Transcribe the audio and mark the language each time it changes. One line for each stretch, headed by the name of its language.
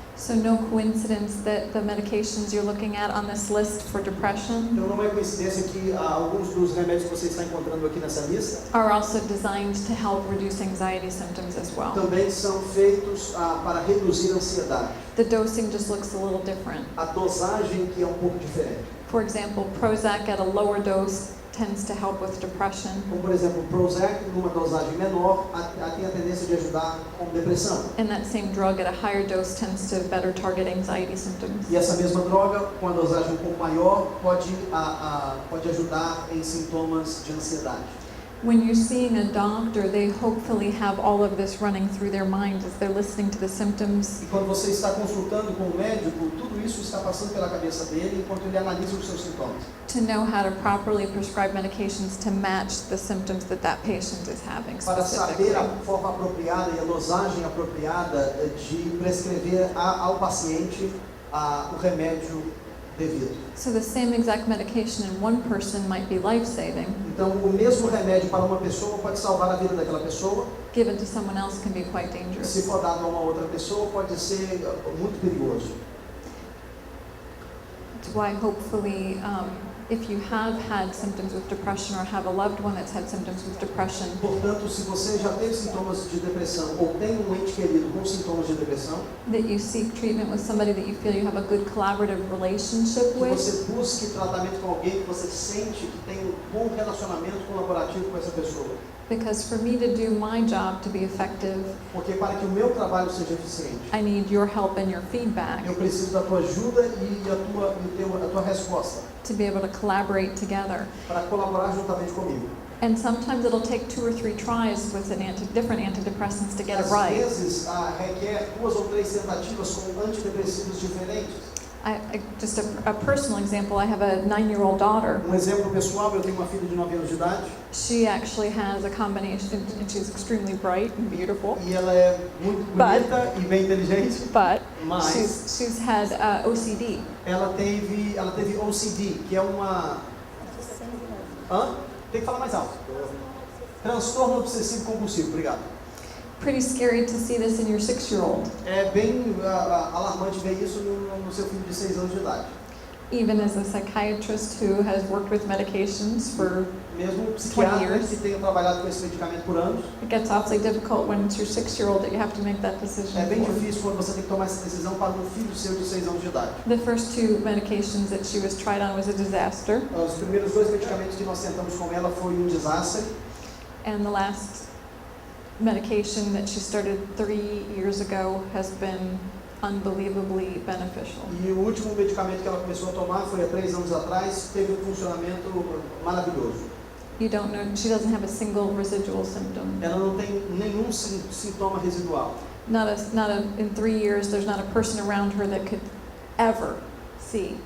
English: So no coincidence that the medications you're looking at on this list for depression
Portuguese: Então não é coincidência que alguns dos remédios que você está encontrando aqui nessa lista
English: are also designed to help reduce anxiety symptoms as well.
Portuguese: também são feitos para reduzir a ansiedade.
English: The dosing just looks a little different.
Portuguese: A dosagem que é um pouco diferente.
English: For example, Prozac at a lower dose tends to help with depression,
Portuguese: Como, por exemplo, o Prozac, numa dosagem menor, tem a tendência de ajudar com depressão.
English: and that same drug at a higher dose tends to better target anxiety symptoms.
Portuguese: E essa mesma droga, com a dosagem um pouco maior, pode ajudar em sintomas de ansiedade.
English: When you're seeing a doctor, they hopefully have all of this running through their mind as they're listening to the symptoms.
Portuguese: E quando você está consultando com o médico, tudo isso está passando pela cabeça dele enquanto ele analisa os seus sintomas.
English: To know how to properly prescribe medications to match the symptoms that patient is having
Portuguese: Para
English: specifically.
Portuguese: saber a forma apropriada e a dosagem apropriada de prescrever ao paciente o remédio devido.
English: So the same exact medication in one person might be life-saving,
Portuguese: Então, o mesmo remédio para uma pessoa pode salvar a vida daquela pessoa,
English: given to someone else can be quite
Portuguese: se
English: dangerous.
Portuguese: for dado a uma outra pessoa pode ser muito perigoso.
English: That's why hopefully if you have had symptoms with depression or have a loved one that's had symptoms with depression,
Portuguese: Portanto, se você já teve sintomas de depressão ou tem um ente querido com sintomas de depressão,
English: that you seek treatment with somebody that you feel you have a good collaborative relationship
Portuguese: que
English: with,
Portuguese: você busque tratamento com alguém que você sente que tem um bom relacionamento colaborativo com essa pessoa.
English: because for me to do my job to be effective,
Portuguese: Porque para que o meu trabalho seja eficiente,
English: I need your help and your feedback
Portuguese: eu preciso da tua ajuda e a tua resposta,
English: to be able to collaborate together.
Portuguese: para colaborar juntamente comigo.
English: And sometimes it'll take 2 or 3 tries with different antidepressants to get it
Portuguese: Às
English: right.
Portuguese: vezes, requer 2 ou 3 tentativas com antidepressivos diferentes.
English: Just a personal example, I have a 9-year-old daughter.
Portuguese: Exemplo pessoal, eu tenho uma filha de 9 anos de idade
English: She actually has a combination, and she's extremely bright and beautiful,
Portuguese: e ela é muito bonita e bem inteligente,
English: but
Portuguese: mas
English: she's had OCD.
Portuguese: ela teve OCD, que é uma... Tem que falar mais alto. Transtorno obsessivo compulsivo, obrigado.
English: Pretty scary to see this in your 6-year-old.
Portuguese: É bem alarmante ver isso no seu filho de 6 anos de idade.
English: Even as a psychiatrist who has worked with medications for,
Portuguese: Mesmo um psiquiatra
English: 20 years.
Portuguese: que tenha trabalhado com esse medicamento por anos,
English: it gets awfully difficult when it's your 6-year-old that you have to make that decision
Portuguese: é bem
English: for.
Portuguese: difícil quando você tem que tomar essa decisão para um filho seu de 6 anos de idade.
English: The first 2 medications that she was tried on was a disaster,
Portuguese: Os primeiros 2 medicamentos que nós tentamos com ela foi um desastre,
English: and the last medication that she started 3 years ago has been unbelievably beneficial.
Portuguese: e o último medicamento que ela começou a tomar foi há 3 anos atrás, teve um funcionamento maravilhoso.
English: You don't know, she doesn't have a single residual symptom.
Portuguese: Ela não tem nenhum sintoma residual.
English: In 3 years, there's not a person around her that could ever see.